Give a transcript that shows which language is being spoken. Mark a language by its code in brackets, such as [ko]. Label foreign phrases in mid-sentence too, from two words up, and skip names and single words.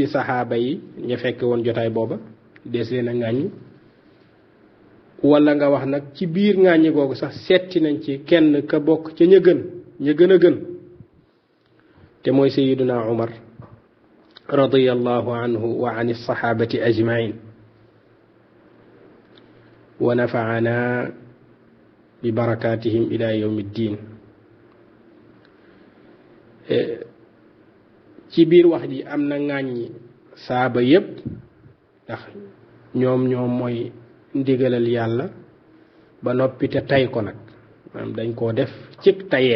[wo] saxaaba yi ña fekk woon jotaay booba dees leen a ŋàññi, wala nga wax nag ci biir ŋàññi googu sax setti nañ ci kenn ka bokk ca ña gën a gën te mooy sayyiduna Umar [ar] رضي الله عنه وعن الصحابة أجمعين ونفعنا ببركاتهم إلى يوم الدين. [wo] ci biir wax ji am na ŋàññi saaba yépp ndax ñoom mooy ndigalal yàlla ba noppi te tay ko nag, maanaam dañ koo def cig tayeef.